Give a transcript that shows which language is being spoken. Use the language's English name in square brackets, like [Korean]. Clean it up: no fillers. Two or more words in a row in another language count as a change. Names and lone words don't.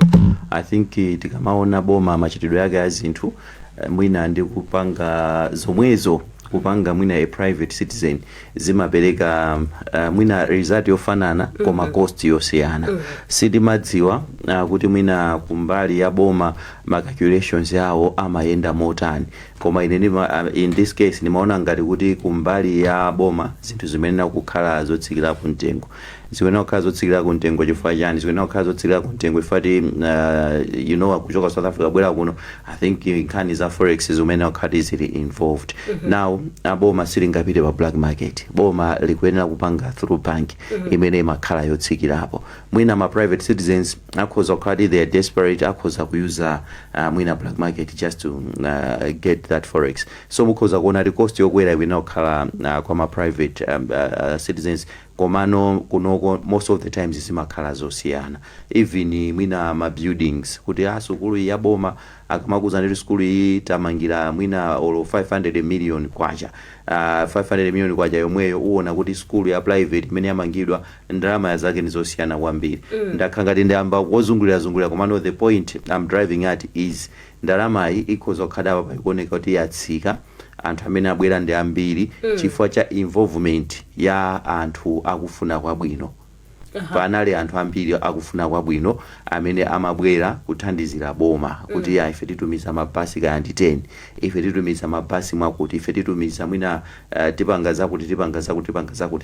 [English] I think [Nyanja] tikamaona boma machitidwe yake ya zinthu mwina ndi kupanga zomwezo kupanga mwina [English] a private citizen [Nyanja] zimapereka mwina result yofanana koma cost yosiyana. Sitimadziwa kuti mwina kumbali ya boma ma calculations yawo amayenda motani, koma [English] in this case [Nyanja] nimaona ngati kuti kumbali ya boma zinthu zimenena kukhala zotsikirapo mtengo. zikuyenera kukhala zotsikira ku mtengo chifukwa chani, zikuyenera kukhala zotsikira ku mtengo ifati kuchoka South Africa bwera kuno. [English] I think [Nyanja] nkhani za forex zikuyenera kukhala zili involved. Now boma silingapite pa [English] black market, [Nyanja] boma likuyenera kupanga [English] through bank [Nyanja] imene imakhala yotsikirapo. Mwina ma [English] private citizens [Nyanja] akhoza kukhala [English] they are desperate, [Nyanja] akhoza kuyuza mwina [English] black market just to get that forex. [Nyanja] So mukhoza kuona [English] the cost [Nyanja] yokwera ikuyenera kukhala kwa ma [English] private citizens, [Nyanja] komano kunoko [English] most of the times [Nyanja] isimakhala zosiyana. Even mwina ma buildings kuti sukulu ya boma akamakuza ndi sukulu iyi tamangira mwina olo 500 million kwacha 500 million kwacha yomweyo uona kuti sukulu ya private imene yamangidwa ndalama zake ndi zosiyana kwambiri. Ndakhangati ndiyamba wozungulira komano [English] the point I'm driving at is [Nyanja] ndalama iyi ikhoza kukhala pa ikuoneka kuti yatsika, anthu amene abwera ndi ambiri chifukwa cha involvement ya anthu akufuna kwabwino. Panali anthu ambiri akufuna kwabwino amene amabwera kuthandizira boma kuti ife titumiza mabasi kaya ndi 10, ife titumiza mabasi mwakuti, ife titumiza mwina tipanga zakuti.